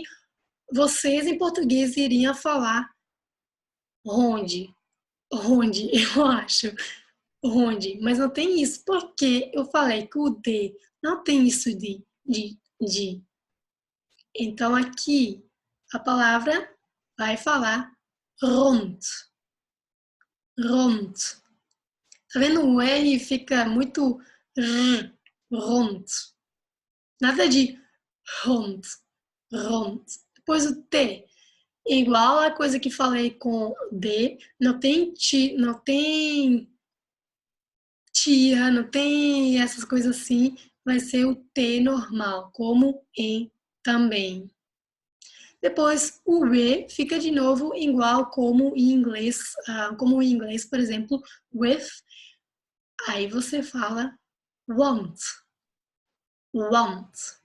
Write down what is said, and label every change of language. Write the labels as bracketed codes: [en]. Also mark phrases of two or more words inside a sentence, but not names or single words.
[pt] Vocês em português iriam falar onde, onde, eu acho, onde, mas não tem isso, porque eu falei que o D não tem isso de. Então aqui a palavra vai falar [nl] rond, rond. [pt] Tá vendo? O R fica muito rond. Nada de [nl] rond, rond. [pt] Depois o T. Igual a coisa que falei com D, não tem ti, não tem tia, não tem essas coisas assim, vai ser o T normal, como em também. Depois o V fica de novo igual como em inglês, por exemplo, with, aí você fala [nl] want, want.